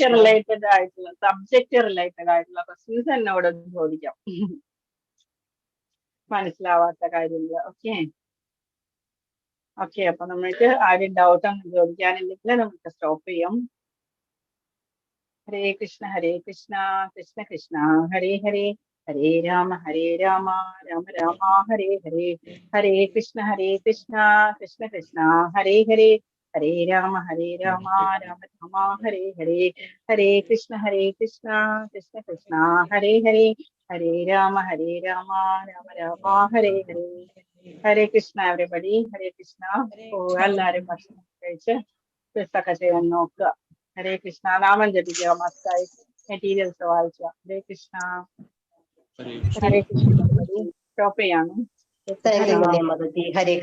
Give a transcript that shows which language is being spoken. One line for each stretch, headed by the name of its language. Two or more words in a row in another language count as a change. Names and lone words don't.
English: subject related
Malayalam: ആയിട്ടുള്ള ക്വസ്റ്റ്യൻസ് എന്നോട് ചോദിക്കാം, മനസ്സിലാവാത്ത കാര്യങ്ങൾ.
English: okay okay,
Malayalam: അപ്പൊ നമ്മൾക്ക് ആരും ഡൗട്ട് ഒന്നും ചോദിക്കാനില്ലെങ്കിൽ നമുക്ക് സ്റ്റോപ്പ് ചെയ്യാം. ഹരേ കൃഷ്ണ കൃഷ്ണ കൃഷ്ണ ഹരേ ഹരേ, ഹരേ രാമ രാമ രാമ ഹരേ ഹരേ. ഹരേ കൃഷ്ണ കൃഷ്ണ കൃഷ്ണ ഹരേ ഹരേ, ഹരേ രാമ രാമ രാമ ഹരേ ഹരേ. ഹരേ കൃഷ്ണ കൃഷ്ണ കൃഷ്ണ ഹരേ ഹരേ, ഹരേ രാമ രാമ രാമ ഹരേ ഹരേ. ഹരേ കൃഷ്ണ എവരിബഡി. ഹരേ കൃഷ്ണ. എല്ലാരും ഭക്ഷണം കഴിച്ച് ക്വിസൊക്കെ ചെയ്യാൻ നോക്കുക. ഹരേ കൃഷ്ണ. നാമം ജപിക്കുക, മസ്റ്റായി മെറ്റീരിയൽസ് വായിക്കുക. ഹരേ കൃഷ്ണ. ഹരേ കൃഷ്ണ. സ്റ്റോപ്പ് ചെയ്യാണ്.
English: thank you
Malayalam: മാതാജി. ഹരേ